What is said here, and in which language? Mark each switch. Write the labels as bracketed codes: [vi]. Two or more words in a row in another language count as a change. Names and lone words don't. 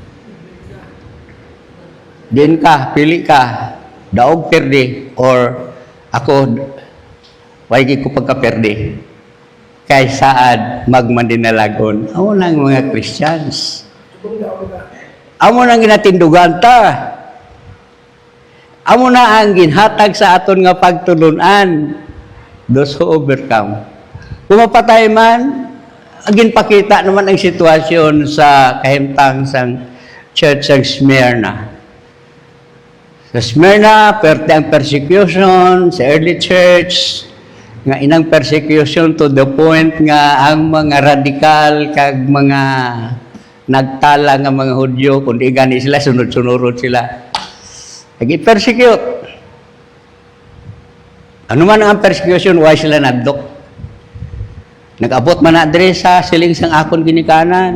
[hil] Din ka, pili ka, daog perde or ako way gid ko pagka-perde. Kay saad magmandinalagon. Amo nang mga Christians. Amo nang ginatindugan ta. Amo na ang ginhatag sa aton nga pagtulunan. [en] Those who overcome. [hil] Kung mapatay man, ginpakita naman ang sitwasyon sa kahimtang sang church ng Smyrna. Sa Smyrna, perte ang persecution sa [en] early church, [hil] nga inang persecution [en] to the point [hil] nga ang mga radikal kag mga nagtala nga mga Hudyo, kundi gani sila, sunod-sunurod sila. Nag-persecute. Ano man ang persecution, why sila nadok? Nag-abot man na sa siling sang akon ginikanan.